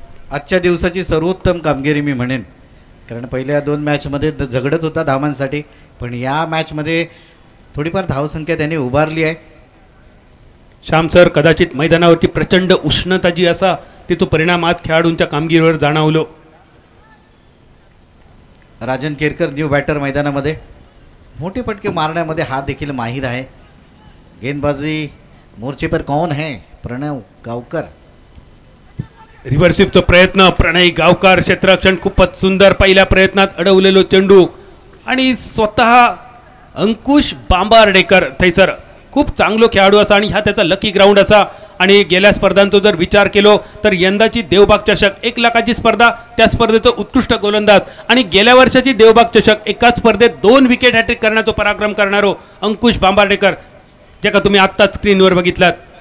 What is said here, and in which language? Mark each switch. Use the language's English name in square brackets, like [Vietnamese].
[Marathi] आजच्या दिवसाची सर्वोत्तम कामगिरी मी म्हणेन, कारण पहिल्या 2 मॅचमध्ये झगडत होता धावांसाठी, पण या मॅचमध्ये थोडीफार धावसंख्या त्याने उभारली आहे. श्याम सर, कदाचित मैदानावरची प्रचंड उष्णता जी असा तिचा परिणाम आज खेळाडूंच्या कामगिरीवर जाणवलो. राजन केरकर न्यू बॅटर मैदानामध्ये. मोठे फटके मारण्यामध्ये हा देखील माहिर आहे. [Hindi] गेंदबाजी मोर्चे पर कौन है? [Marathi] प्रणय गावकर. रिव्हर्सिपचा प्रयत्न, प्रणय गावकर. क्षेत्ररक्षण खूपच सुंदर. पहिल्या प्रयत्नात अडवलेलो चेंडू आणि स्वतः अंकुश बांबार्डेकर थैसर खूप चांगलो खेळाडू असा आणि हा त्याचा लकी ग्राउंड असा. आणि गेल्या स्पर्धांचा जर विचार केलो तर यंदाची देवबाग चषक 1 लाखाची स्पर्धा, त्या स्पर्धेचं उत्कृष्ट गोलंदाज, आणि गेल्या वर्षाची देवबाग चषक एकाच स्पर्धेत 2 विकेट हॅट्रिक करण्याचा पराक्रम करणारो अंकुश बांबार्डेकर, जे का तुम्ही आत्ताच स्क्रीनवर बघितलात.